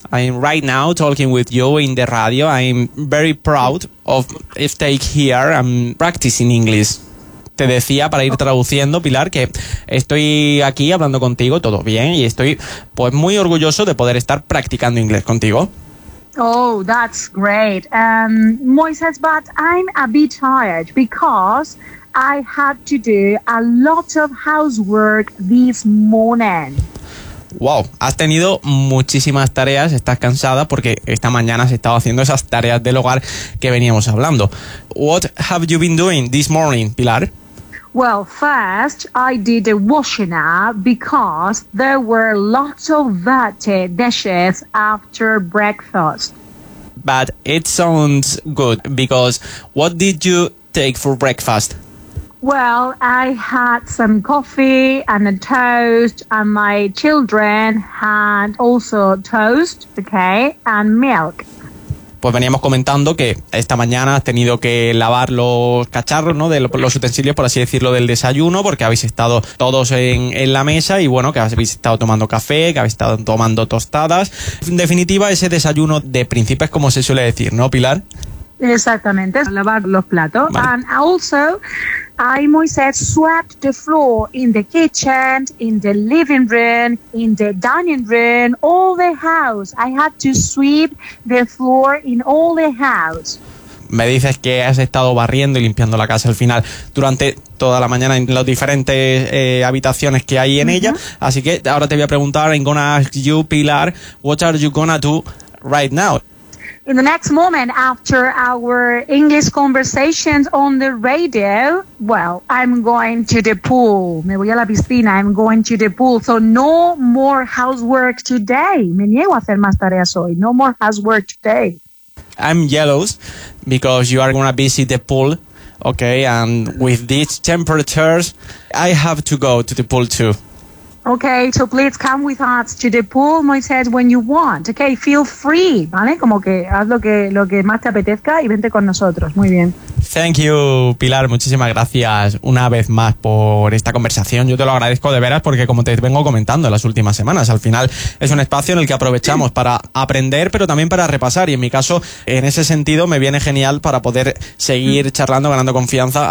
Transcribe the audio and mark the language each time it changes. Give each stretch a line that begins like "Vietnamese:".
English: I'm right now talking with you in the radio. I'm very proud of staying here and practicing English.
Spanish: Te decía, para ir traduciendo, Pilar, que estoy aquí hablando contigo, todo bien, y estoy pues muy orgulloso de poder estar practicando inglés contigo.
English: Oh, that's great. Moisés, but I'm a bit tired because I had to do a lot of housework this morning.
Spanish: Wow, has tenido muchísimas tareas, estás cansada porque esta mañana has estado haciendo esas tareas del hogar que veníamos hablando.
English: What have you been doing this morning, Pilar? Well, first I did the washing up because there were lots of dirty dishes after breakfast. But it sounds good because what did you take for breakfast? Well, I had some coffee and a toast, and my children had also toast, okay, and milk.
Spanish: pues veníamos comentando que esta mañana has tenido que lavar los cacharros, ¿no? De los utensilios, por así decirlo, del desayuno, porque habéis estado todos en la mesa y bueno, que habéis estado tomando café, que habéis estado tomando tostadas. En definitiva, ese desayuno de príncipes, como se suele decir, ¿no, Pilar? Exactamente, lavar los platos. Vale.
English: And also, I myself swept the floor in the kitchen, in the living room, in the dining room, all the house. I had to sweep the floor in all the house.
Spanish: Me dices que has estado barriendo y limpiando la casa al final durante toda la mañana en las diferentes habitaciones que hay en ella. Así que ahora te voy a preguntar,
English: I'm gonna ask you, Pilar, what are you gonna do right now? In the next moment after our English conversations on the radio, well, I'm going to the pool.
Spanish: Me voy a la piscina,
English: I'm going to the pool. So no more housework today.
Spanish: Me niego a hacer más tareas hoy.
English: No more housework today. I'm jealous because you are going to visit the pool, okay? And with these temperatures, I have to go to the pool too. Okay, so please come with us to the pool, Moisés, when you want. Okay, feel free, ¿vale?
Spanish: Como que haz lo que más te apetezca y vente con nosotros. Muy bien.
English: Thank you, Pilar.
Spanish: Muchísimas gracias una vez más por esta conversación. Yo te lo agradezco de veras porque, como te vengo comentando en las últimas semanas, al final es un espacio en el que aprovechamos para aprender, pero también para repasar. Y en mi caso, en ese sentido, me viene genial para poder seguir charlando, ganando confianza.